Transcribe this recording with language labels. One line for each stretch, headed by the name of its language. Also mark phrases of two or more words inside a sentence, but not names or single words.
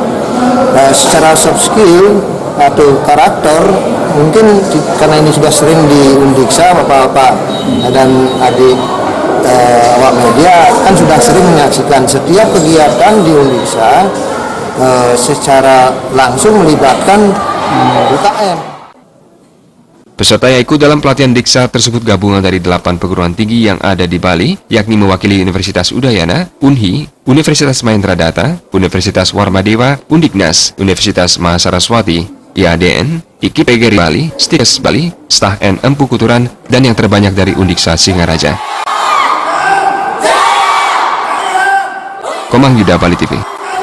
Indonesian: Secara
English: soft skill
Indonesian: atau karakter, mungkin karena ini sudah sering di Undiksa, Bapak-bapak dan adik awak media kan sudah sering menyaksikan setiap kegiatan di Undiksa secara langsung melibatkan UKM. Peserta yang ikut dalam pelatihan Diksar tersebut gabungan dari 8 perguruan tinggi yang ada di Bali, yakni mewakili Universitas Udayana, UNHI, Universitas Mahendra Data, Universitas Warmadewa, Undiknas, Universitas Mahasaraswati, IADN, IKIPGRI Bali, STIKES Bali, Stah N Empu Kuturan, dan yang terbanyak dari Undiksa Singaraja. Komang Yuda, Bali TV.